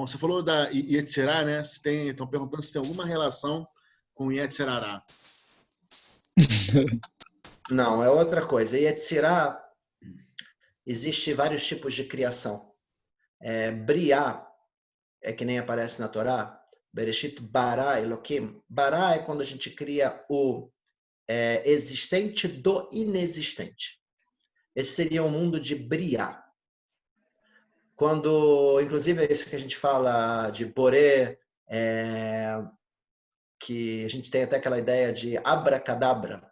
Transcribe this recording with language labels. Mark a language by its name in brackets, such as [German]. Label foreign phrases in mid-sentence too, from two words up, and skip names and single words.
[Portuguese] Você falou da Yetzirah, né? Estão perguntando se tem alguma relação com Yetzirah. Não, é outra coisa. Yetzirah, existe vários tipos de criação. Briá é que nem aparece na Torá. [Hebrew] בראשית ברא אלקים. [Portuguese] Bara é quando a gente cria o existente do inexistente. Esse seria o mundo de Briá. Quando, inclusive, é isso que a gente fala de Boré, que a gente tem até aquela ideia de abracadabra.